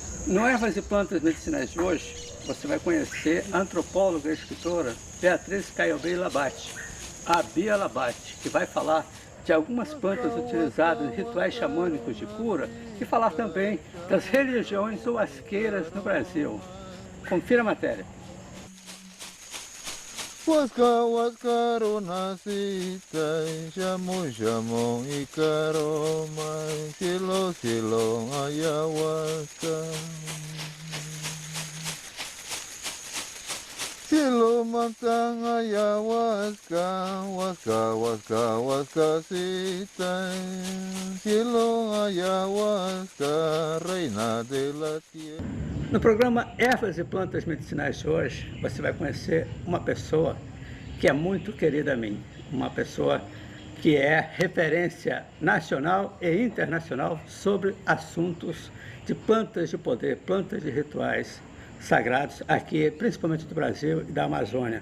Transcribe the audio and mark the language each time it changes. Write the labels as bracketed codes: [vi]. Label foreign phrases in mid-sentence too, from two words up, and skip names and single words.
[pt] No Ervas e Plantas Medicinais de hoje, você vai conhecer a antropóloga e escritora Beatriz Caiobei Labate, a Bia Labate, que vai falar de algumas plantas utilizadas em rituais xamânicos de cura e falar também das religiões huasqueiras no Brasil. Confira a matéria. [es] Huasca, huascaro, nacita, jamu, jamu, icaro, mai, cielo, cielo, ayahuasca. Cielo, mantang, ayahuasca, huasca, huasca, huascacita, cielo, ayahuasca, reina de la tierra. [pt] No programa Ervas e Plantas Medicinais de hoje, você vai conhecer uma pessoa que é muito querida a mim, uma pessoa que é referência nacional e internacional sobre assuntos de plantas de poder, plantas de rituais sagrados, aqui principalmente do Brasil e da Amazônia.